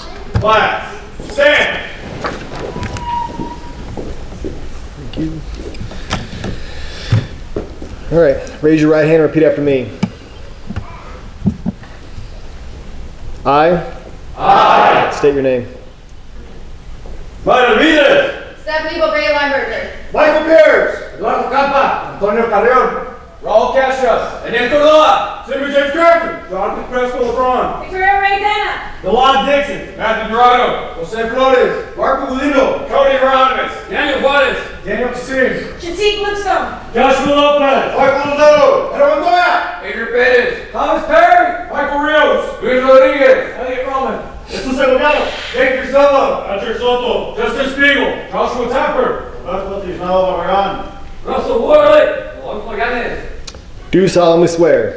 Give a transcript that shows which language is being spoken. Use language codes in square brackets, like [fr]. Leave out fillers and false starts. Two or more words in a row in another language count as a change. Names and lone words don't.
[en] Class, stand. Thank you. All right, raise your right hand and repeat after me. I state your name. Mario Alvidrez. Stephanie Bobey Lineberger. Michael Pierce. Eduardo Capa, Antonio Carrión, Raul Castro. Daniel Córdoba, Samuel James Crafton. Jonathan Crespo LeBron. Victoria Ray Dana. Dewan Dixon. Matthew Dorado. Jose Flores. Marco Gulino. Cody Hieronymus. Daniel Juarez. Daniel Casim. Shatik Lipscomb. Joshua Lopez. Michael Lozano. Pedro Montoya. Adrian Perez. Thomas Perry. Michael Rios. Luis Rodriguez. Elliot Roman. Jesus Delgado. Jake Silva. Patrick Soto. Justin Spiegel. Joshua Tapper. Russell Tisnao Barran. Russell Worley. Alonso Maganes. Do solemnly swear